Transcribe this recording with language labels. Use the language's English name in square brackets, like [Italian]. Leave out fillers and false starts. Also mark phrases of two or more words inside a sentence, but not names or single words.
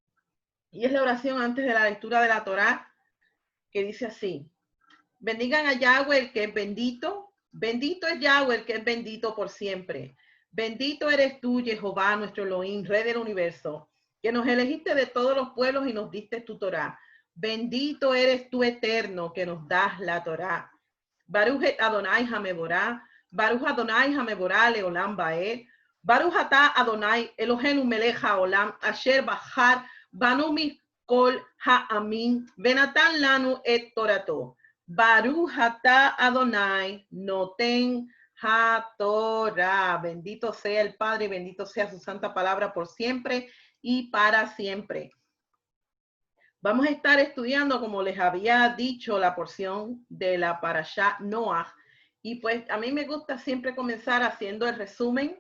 [Spanish] Y es la oración antes de la lectura de la Torá, que dice así: bendigan a Yahweh, el que es bendito. Bendito es Yahweh, el que es bendito por siempre. Bendito eres tú, Jehová, nuestro Elohim, Rey del universo, que nos elegiste de todos los pueblos y nos diste tu Torá. Bendito eres tú, eterno, que nos das la Torá. [Hebrew] ברוך אדוני המבורך, ברוך אדוני המבורך, לעולם ועד, ברוך אתה אדוני, אלוהינו מלך העולם, אשר בחר, בנו מכל העמים, ונתן לנו את תורתו. ברוך אתה אדוני נותן התורה. [Spanish] Bendito sea el Padre y bendito sea su santa palabra por siempre y para siempre. Vamos a estar estudiando, como les había dicho, la porción de la Parashá Noach. Y pues a mí me gusta siempre comenzar haciendo el resumen.